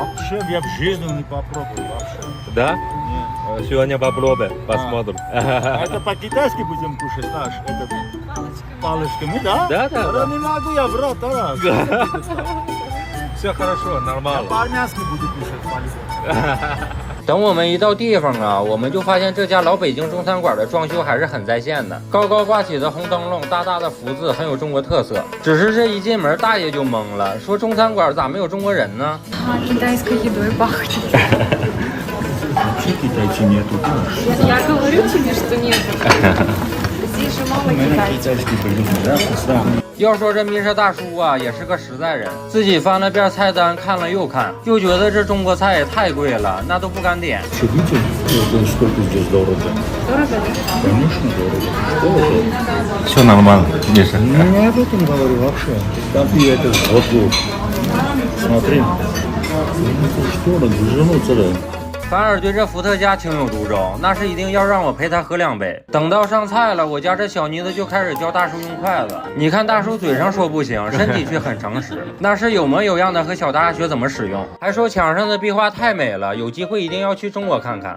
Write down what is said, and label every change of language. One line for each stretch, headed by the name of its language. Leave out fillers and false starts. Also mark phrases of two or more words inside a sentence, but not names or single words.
Russian: Вообще я в жизни не попробовал вообще. Да? Сегодня попробуем, посмотрим. А это по-китайски будем кушать, знаешь, это палочками, да? Да. Не могу я, брат, да. Все хорошо, нормально. По-армянски буду кушать палочками.
Chinese: 等我们一到地方啊，我们就发现这家老北京中餐馆的装修还是很在线的，高高挂起的红灯笼，大大的福字，很有中国特色。只是这一进门，大爷就懵了，说中餐馆咋没有中国人呢？
Russian: Китайской едой пахнет. Вообще китайцы нету. Я говорю тебе, что нет. Здесь же мало китайцев. Китайский блин, да, вкусно.
Chinese: 要说这米舍大叔啊，也是个实在人，自己翻了遍菜单，看了又看，就觉得这中国菜也太贵了，那都不敢点。
Russian: Что, видите, сколько здесь дорого? Дорого? Конечно, дорого. Что это? Все нормально, Миша. Не об этом говорю вообще. Там и это вот. Смотри. Что надо, вернуться да.
Chinese: 反而对这伏特加情有独钟，那是一定要让我陪他喝2杯。等到上菜了，我家这小妮子就开始教大叔用筷子。你看大叔嘴上说不行，身体却很诚实，那是有模有样的和小大学怎么使用，还说墙上的壁画太美了，有机会一定要去中国看看。